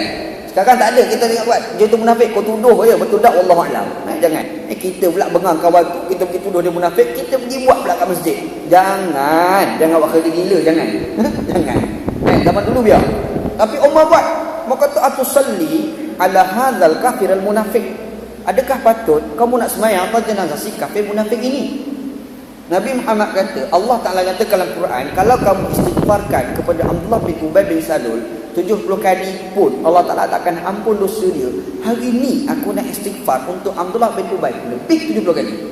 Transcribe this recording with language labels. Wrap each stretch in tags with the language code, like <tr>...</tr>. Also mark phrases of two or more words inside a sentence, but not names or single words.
<ms>Sekarang tak ada, kita tengok buat. Dia tu munafik, kau tuduh je, betul tak?</ms> <ar>والله أعلم. Jangan.</ar> <ms>Kita pula bengang kawan tu, kita pergi tuduh dia munafik, kita pergi buat pula kat masjid. Jangan buat kerja gila, jangan. Jangan. Zaman dulu biar. Tapi Umar buat. Maka kata</ms> <ar>أتصلي على هذا الكافر المنافق.</ar> <ms>Adakah patut kamu nak sembahyang atas jenazah si kafir munafik ini? Nabi Muhammad kata, Allah Ta'ala kata dalam Quran, kalau kamu istighfarkan kepada Abdullah bin Ubay bin Salul 70 kali pun, Allah Ta'ala takkan ampun dosa dia. Hari ni aku nak istighfar untuk Abdullah bin Ubay lebih 70 kali.</ms>